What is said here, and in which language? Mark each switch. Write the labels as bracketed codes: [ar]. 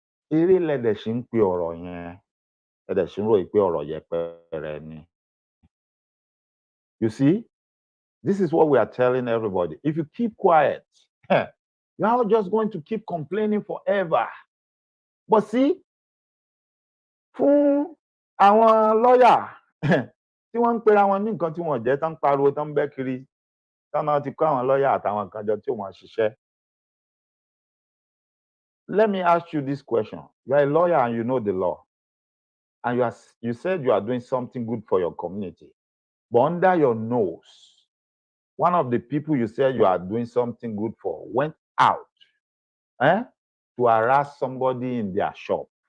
[yo] Eré lẹ̀dẹ̀ ṣì ń pe ọ̀rọ̀ yẹn. Ẹ̀dẹ̀ ṣì ń ròyìn pé ọ̀rọ̀ yẹpẹrẹ ni. [en] You see, this is what we are telling everybody. If you keep quiet, you are just going to keep complaining forever. But see, [yo] fún àwọn lọ́yà tí wọ́n ń pera wọn ní nǹkan tí wọ́n jẹ́ tán ń pariwo tán ń bẹ́ kiri tán náà ti kó àwọn lọ́yà àtàwọn nǹkan jọ tí wọ́n ṣiṣẹ́. [en] Let me ask you this question. You are a lawyer and you know the law. And you said you are doing something good for your community. But under your nose, one of the people you said you are doing something good for went out to harass somebody in their shop.